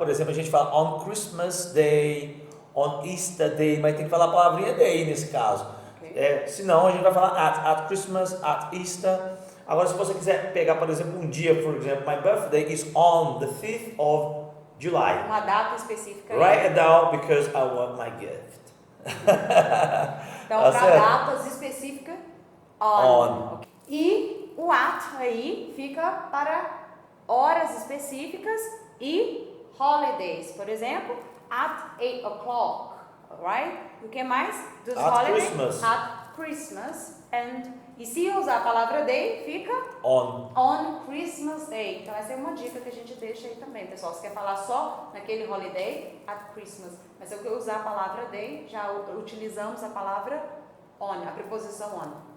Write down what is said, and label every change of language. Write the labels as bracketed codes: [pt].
[pt] Por exemplo, a gente fala [en] on Christmas Day, on Easter Day, [pt] mas tem que falar a palavrinha day nesse caso. Ok. Senão a gente vai falar [en] at Christmas, at Easter. [pt] Agora, se você quiser pegar, por exemplo, um dia, por exemplo, [en] my birthday is on the 5th of July. [pt] Uma data específica aí. [en] Write it down because I want my gift. [pt] Então, Tá para certo? datas específicas, [en] On. [pt] ok? E o at aí fica para horas específicas e holidays. Por exemplo, [en] at 8 o'clock, alright? [pt] O que mais? Dos [en] At holidays? Christmas. At Christmas. [pt] E se usar a palavra day, fica [en] On. Christmas Day. [pt] Então essa é uma dica que a gente deixa aí também, pessoal. Se quer falar só naquele holiday, [en] at Christmas. [pt] Mas se eu usar a palavra day, já utilizamos a palavra on, a preposição on.